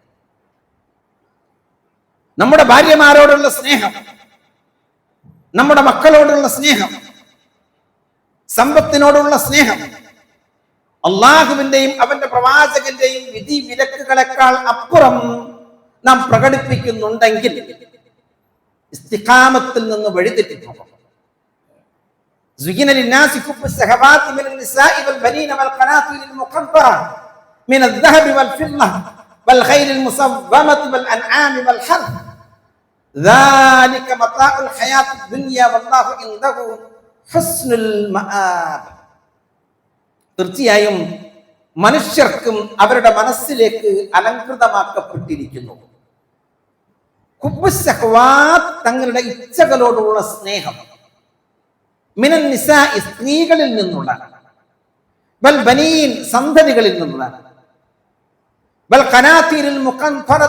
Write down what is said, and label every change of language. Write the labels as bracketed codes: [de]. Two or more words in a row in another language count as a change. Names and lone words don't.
[ml] നമ്മുടെ ഭാര്യമാരോടുള്ള സ്നേഹം, നമ്മുടെ മക്കളോടുള്ള സ്നേഹം, സമ്പത്തിനോടുള്ള സ്നേഹം അള്ളാഹുവിന്റെയും അവന്റെ പ്രവാചകന്റെയും വിധി വിലക്കുകളെക്കാൾ അപ്പുറം നാം പ്രകടിപ്പിക്കുന്നുണ്ടെങ്കിൽ ഇസ്തിഖാമത്തിൽ നിന്ന് വഴിതെറ്റിപ്പോകും. [ar] زين للناس حب الشهوات من النساء والبنين والقناطير المقنطرة من الذهب والفضة والخيل المسومة والأنعام والحرث ذلك متاع الحياة الدنيا والله عنده حسن المآب. [ml] തീർച്ചയായും മനുഷ്യർക്കും അവരുടെ മനസ്സിലേക്ക് അലങ്കൃതമാക്കപ്പെട്ടിരിക്കുന്നു [ar] حب الشهوات, [ml] തങ്ങളുടെ ഇച്ഛകളോടുള്ള സ്നേഹം, [ar] من النساء, [ml] സ്ത്രീകളിൽ നിന്നുള്ള, [ar] والبنين, [ml] സന്തതികളിൽ നിന്നുള്ള, [ar] والقناطير المقنطرة